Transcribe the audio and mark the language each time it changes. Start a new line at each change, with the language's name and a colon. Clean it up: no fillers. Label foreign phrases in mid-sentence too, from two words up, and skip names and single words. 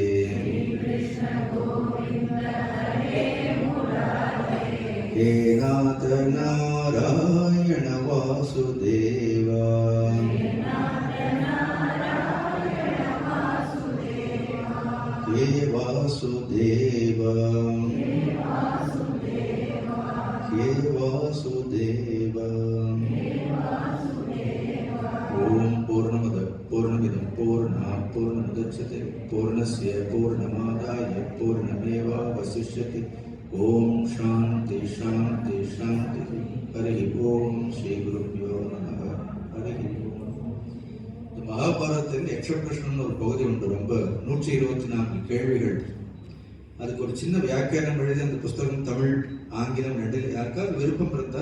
Sanskrit: हे नाथ नारायण वासुदेव, हे वासुदेव, हे वासुदेव. ॐ पूर्णमद पूर्णमिदं पूर्णात् पूर्णमुदच्यते पूर्णस्य पूर्णमादाय पूर्णमेवावशिष्यते. ॐ शान्तिः शान्तिः शान्तिः. हरि ॐ. श्री गुरुभ्यो नमः. हरि ॐ.
Tamil: இந்த மகாபாரதத்தில் யக்ஷபிரஷ்னம்னு ஒரு பகுதி உண்டு. ரொம்ப 124 கேள்விகள். அதுக்கு ஒரு சின்ன வியாக்கியானம் எழுதி அந்த புஸ்தகம் தமிழ் ஆங்கிலம் 2 யாருக்காவது விருப்பம் இருந்தால்.